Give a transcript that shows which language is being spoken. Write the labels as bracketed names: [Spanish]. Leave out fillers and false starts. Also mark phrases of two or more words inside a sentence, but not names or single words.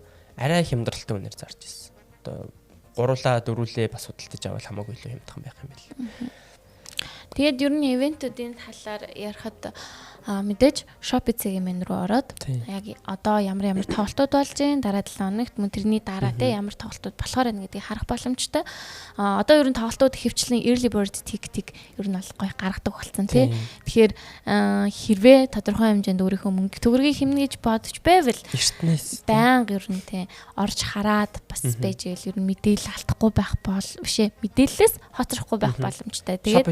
[Mongolian] Арай хямдралтай үнээр зарж ирсэн. Одоо гуруулаа дөрүүлээ бас худалдаж авал хамаагүй илүү хямдхан байх юм бэл. Тэгээд ер нь ивентүүдийн талаар ярихад мэдээж Shopee-ийн мен рүү ороод яг одоо ямар тоглолтууд болж байна, дараа 7 хоногт мөн тэрний дараа те ямар тоглолтууд болохоор байна гэдгийг харах боломжтой. Одоо ер нь тоглолтууд хөвчлэн [English] early bird ticket- [Mongolian] ийг ер нь бол гоё гаргадаг болсон те. Тэгэхээр хэрвээ тодорхой хэмжээнд өөрийнхөө мөнгө төгрөгийг хэмнэ гэж бодож байвал эртнээс байнга ер нь те орж хараад бас байж ийл ер нь мэдээлэл алдахгүй байх бишээ мэдээллээс хоцрохгүй байх боломжтой. Тэгээд